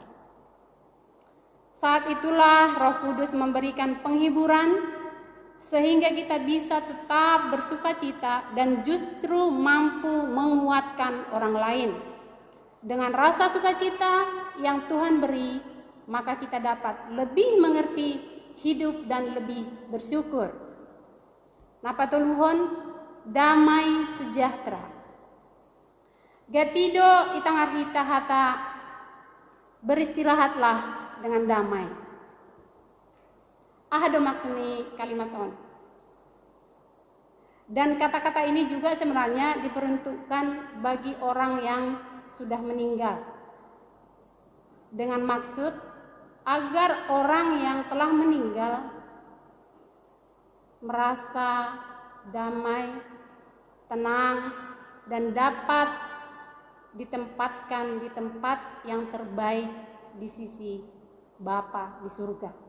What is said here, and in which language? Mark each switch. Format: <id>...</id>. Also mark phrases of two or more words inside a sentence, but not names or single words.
<id>Saat itulah Roh Kudus memberikan penghiburan sehingga kita bisa tetap bersukacita dan justru mampu menguatkan orang lain. Dengan rasa sukacita yang Tuhan beri, maka kita dapat lebih mengerti hidup dan lebih bersyukur.</id> <bts>Napa tuluhon?</bts> <id>Damai sejahtera.</id> <bts>Gatido itang arhita hata,</bts> <id>beristirahatlah dengan damai.</id> <bts>Ahado</bts> <id>maksudnya kalimat</id> <bts>on.</bts> <id>Dan kata-kata ini juga sebenarnya diperuntukkan bagi orang yang sudah meninggal. Dengan maksud agar orang yang telah meninggal merasa damai, tenang, dan dapat ditempatkan di tempat yang terbaik di sisi Bapa di surga.</id>